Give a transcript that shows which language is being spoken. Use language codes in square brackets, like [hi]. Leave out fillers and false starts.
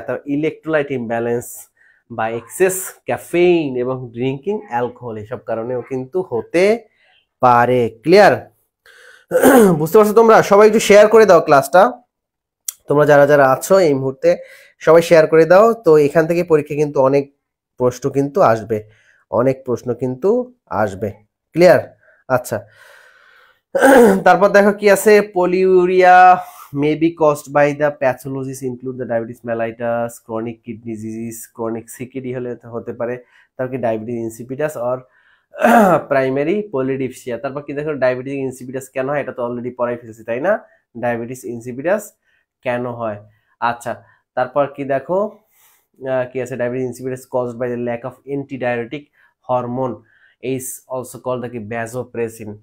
[bn] তো electrolyte imbalance বা access caffeine এবং ড্রিঙ্কিং অ্যালকোহল, এসব কারণেও কিন্তু হতে পারে। ক্লিয়ার? বুঝতে পারছো তোমরা? সবাই একটু শেয়ার করে দাও ক্লাসটা, তোমরা যারা যারা আছো এই মুহূর্তে সবাই শেয়ার করে দাও। তো এখান থেকে পরীক্ষা কিন্তু অনেক প্রশ্ন কিন্তু আসবে, অনেক প্রশ্ন কিন্তু আসবে। ক্লিয়ার? আচ্ছা, তারপর দেখো কি আছে, [en] polyuria may be caused by the pathologies include the diabetes mellitus, chronic kidney disease, chronic CKD [bn] হলে হতে পারে, তারপর কি [en] Diabetes insipidus or primary polydipsia. [bn] তারপর কি দেখো ডায়াবেটিস ইনসিপিটাস কেন হয়, এটা তো অলরেডি পড়াই ফেলছি তাই না, ডায়াবেটিস ইনসিপিটাস কেন হয়। আচ্ছা তারপর কি দেখো কি আছে, [en] Diabetes insipidus caused by the lack of antidiabetic hormone is also called কি vasopressin.